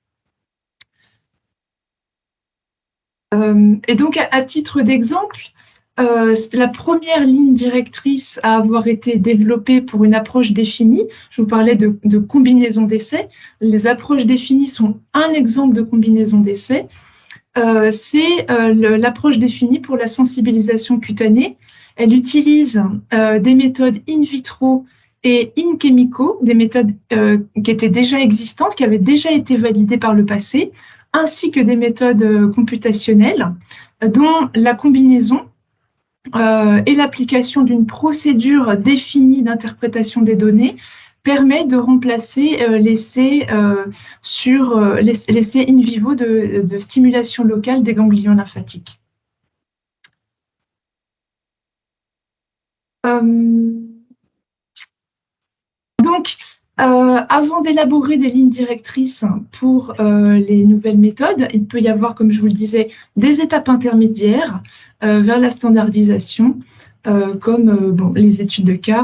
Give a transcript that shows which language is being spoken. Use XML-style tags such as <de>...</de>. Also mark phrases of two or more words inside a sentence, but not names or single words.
<fr>Et donc, à titre d'exemple, la première ligne directrice à avoir été développée pour une approche définie, je vous parlais de combinaison d'essais. Les approches définies sont un exemple de combinaison d'essais. C'est l'approche définie pour la sensibilisation cutanée. Elle utilise des méthodes in vitro et in chemico, des méthodes qui étaient déjà existantes, qui avaient déjà été validées par le passé, ainsi que des méthodes computationnelles, dont la combinaison et l'application d'une procédure définie d'interprétation des données permet de remplacer l'essai in vivo de stimulation locale des ganglions lymphatiques. Avant d'élaborer des lignes directrices pour les nouvelles méthodes, il peut y avoir, comme je vous le disais, des étapes intermédiaires vers la standardisation, comme les études de cas.</fr>